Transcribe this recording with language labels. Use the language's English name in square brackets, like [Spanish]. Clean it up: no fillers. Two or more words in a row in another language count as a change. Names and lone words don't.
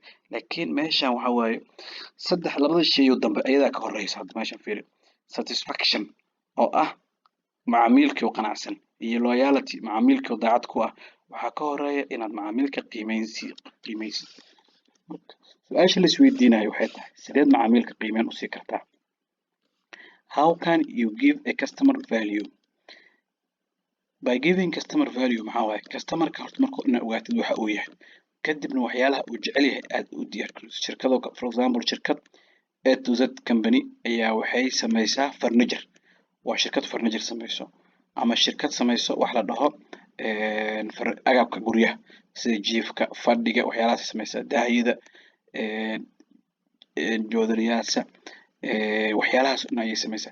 [Somali] laakiin meeshan waxaa waaye labada shay oo dambe ayadaa ka horeysa. hadda meeshan fiiri, satisfaction oo ah macaamiilkii oo qanacsan, iyo loyalty macaamiilkii oo daacad ku ah, waxaa ka horeeya inaad macaamiilka qiimeysid. su-aasha la isweydiinayo waxay tahay sideed macaamiilka qiimeyn u sii kartaa. [English] how can you give a customer value? by giving customer value [Somali] maxaa waaye customerka horta marka inaad ogaatid waxa uu yahay, kadibna waxyaalaha uu jecel yahay aad u diyaargariso. shirkado [English] for example [Somali] shirkad A to Z company ayaa waxay sameysaa furniture, waa shirkad furniture sameyso, ama shirkad sameyso wax la dhaho agabka guryaha sida jiifka, fadhiga, waxyaalahaas sameysaa, daahyada, joodariyaasha, waxyaalahaas dhan ayay sameysaa.